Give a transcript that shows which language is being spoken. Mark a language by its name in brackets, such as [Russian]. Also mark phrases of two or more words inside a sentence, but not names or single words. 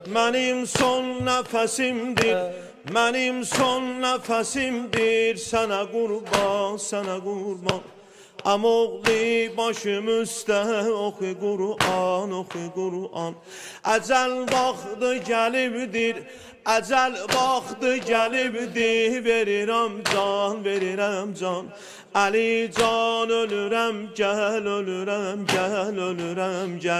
[Turkish] Benim son nefesimdir, benim son nefesimdir. Sana kurban, sana kurban. [Azerbaijani] Amoğli başım üstə oxu Qur'an, oxu Qur'an. Əcəl vaxtı gəlibdir, əcəl vaxtı gəlibdir. Verirəm can, verirəm can. Ali can ölürəm, gəl, ölürəm, gəl, ölürəm, gəl.